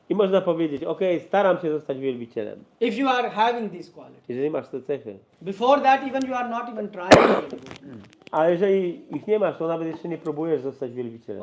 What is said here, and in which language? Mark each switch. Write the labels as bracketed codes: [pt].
[pl] I można powiedzieć, ok, staram się zostać wielbicielem. [en] If you are having these qualities. [pl] Jeżeli masz te cechy. [en] Before that, even you are not even trying to be a devotee. [pl] A jeżeli ich nie masz, to nawet jeszcze nie próbujesz zostać wielbicielem.